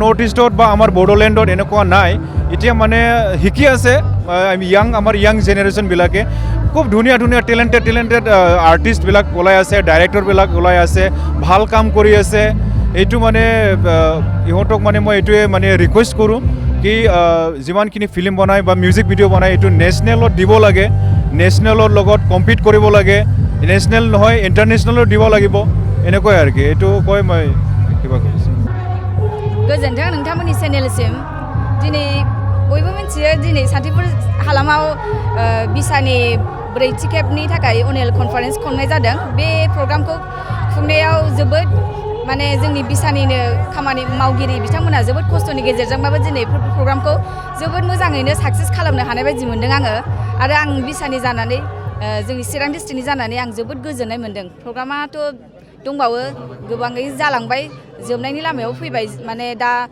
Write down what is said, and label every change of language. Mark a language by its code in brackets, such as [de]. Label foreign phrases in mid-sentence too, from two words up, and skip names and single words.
[as] নৰ্থ ইষ্টত বা আমাৰ বড়োলেণ্ডত এনেকুৱা নাই এতিয়া মানে শিকি আছে আমাৰ য়াং জেনেৰেশ্যনবিলাকে খুব ধুনীয়া টেলেণ্টেড আৰ্টিষ্টবিলাক ওলাই আছে ডাইৰেক্টৰবিলাক ওলাই আছে ভাল কাম কৰি আছে এইটো মানে ইহঁতক মানে মই এইটোৱে মানে ৰিকুৱেষ্ট কৰোঁ কি যিমানখিনি ফিল্ম বনায় বা মিউজিক ভিডিঅ' বনায় এইটো নেশ্যনেলত দিব লাগে নেশ্যনেলৰ লগত কম্পিট কৰিব লাগে नेशनेल নহয় ইন্টারনেশনালও দিব লাগিব এনেকৈ আৰু কি এটো কই মই কিবা কৰিছো [brx] गोजोनथों नोंथांमोननि चेनेलसिम दिनै बयबो मिथियो दिनै सान्तिपुर हालामाव बिसानि ब्रैथि खेबनि थाखाय अनेल कनफारेन्स खुंनाय जादों बे प्रग्रामखौ खुंनायाव जोबोद माने जोंनि बिसानिनो खामानि मावगिरि बिथांमोना जोबोद खस्थ'नि गेजेरजोंबाबो दिनै प्रग्रामखौ जोबोद मोजाङैनो साक्सेस खालामनो हानाय बायदि मोनदों आङो आरो आं बिसानि जानानै जोंनि चिरां डिस्ट्रिक्टनि जानानै आं जोबोद गोजोननाय मोनदों प्रग्रामाथ' दंबावो गोबाङै जालांबाय जोबनायनि लामायाव फैबाय माने दा